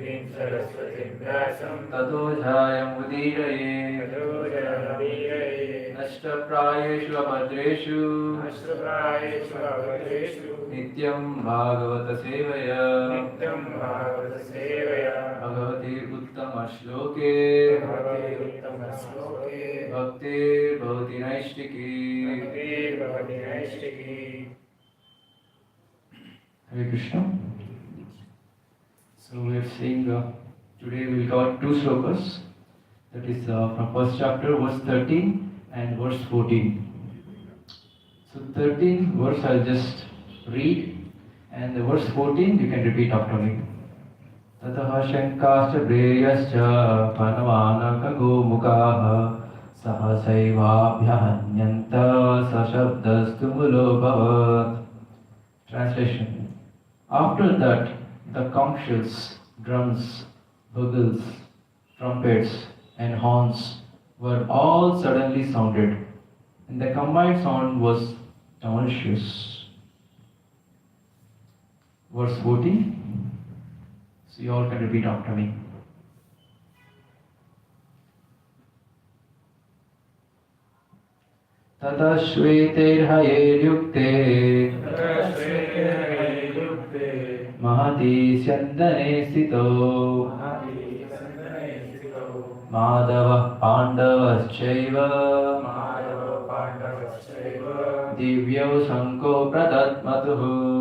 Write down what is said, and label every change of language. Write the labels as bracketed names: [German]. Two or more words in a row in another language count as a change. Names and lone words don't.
[Sanskrit] ततो जायमुदीरये नष्टप्रायेषु अभद्रेषु नित्यं भागवत सेवया भगवते उत्तमश्लोके भक्तिर्भवति नैष्टिकी Hare Krishna. [English] So we are seeing today we got two slokas. That is from first chapter, verse 13 and verse 14. So 13 verse I'll just read, and the verse 14 you can repeat after me. [Sanskrit] ततः शङ्खाश्च भेर्यश्च पणवानक गोमुखाः सहसैवाभ्यहन्यन्त सशब्दस्तु मुलो भवत्. [English] Translation. After that, the conch shells, drums, bugles, trumpets, and horns were all suddenly sounded, and the combined sound was tumultuous. Verse 14. So you all can repeat after me. [Sanskrit] ततः श्वेतैर्हयैर्युक्ते महति स्यन्दने स्थितौ माधवः पाण्डवश्चैव दिव्यौ शङ्खौ प्रदध्मतुः